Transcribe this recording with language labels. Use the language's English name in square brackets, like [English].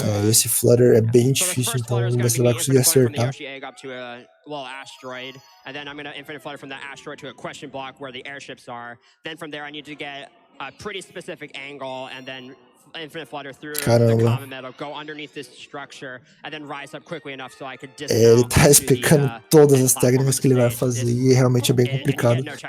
[Portuguese] Esse flutter é bem difícil, então vamos ver se ele vai conseguir acertar. [English] And then I'm going to infinite flutter from that asteroid to a question block where the airships are. Then from there I need to get a pretty specific angle and then infinite flutter through the common metal, go underneath this structure, and then rise up quickly enough so I could dismount. [Portuguese] Ele tá explicando todas as técnicas que ele vai fazer e realmente é bem complicado.